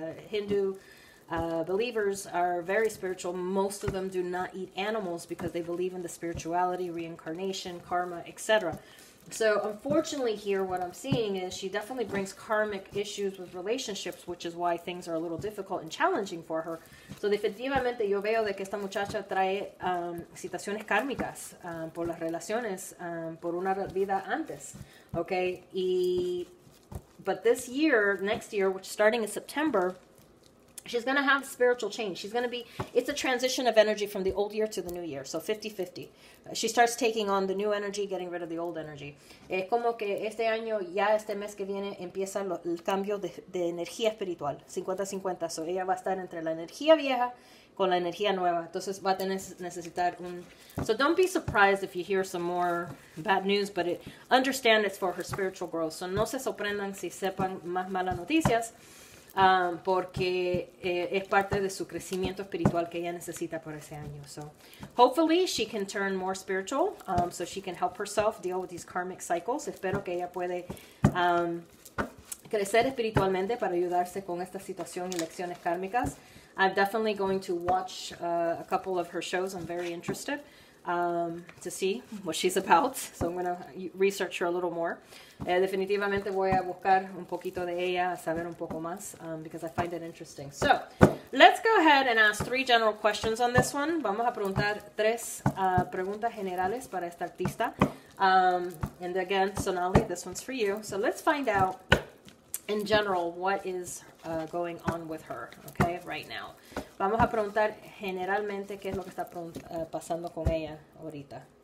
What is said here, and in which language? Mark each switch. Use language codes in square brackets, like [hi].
[en] Hindu believers are very spiritual. Most of them do not eat animals because they believe in the spirituality, reincarnation, karma, etc. So unfortunately here what I'm seeing is she definitely brings karmic issues with relationships, which is why things are a little difficult and challenging for her. [es] So definitivamente yo veo de que esta muchacha trae situaciones kármicas por las relaciones, por una vida antes. [en] Okay, but this year, next year, which starting in September, she's going to have spiritual change. It's a transition of energy from the old year to the new year. So 50-50. She starts taking on the new energy, getting rid of the old energy. [es] Es como que este año, ya este mes que viene, empieza el cambio de energía espiritual. 50-50. So ella va a estar entre la energía vieja con la energía nueva. Entonces va a necesitar [en] So don't be surprised if you hear some more bad news, but understand it's for her spiritual growth. [es] So no se sorprendan si sepan más malas noticias. Porque es parte de su crecimiento espiritual que ella necesita por ese año. [en] So hopefully she can turn more spiritual, so she can help herself deal with these karmic cycles. [es] Espero que ella puede crecer espiritualmente para ayudarse con esta situación y lecciones kármicas. [en] I'm definitely going to watch a couple of her shows. I'm very interested to see what she's about. So I'm going to research her a little more. [es] Definitivamente voy a buscar un poquito de ella, a saber un poco más, [en] because I find it interesting. So, let's go ahead and ask 3 general questions on this one. [es] Vamos a preguntar 3 preguntas generales para esta artista. [en] And again, Sonali, this one's for you. So let's find out, in general, what is going on with her, okay, right now. [es] Vamos a preguntar generalmente qué es lo que está pasando con ella ahorita.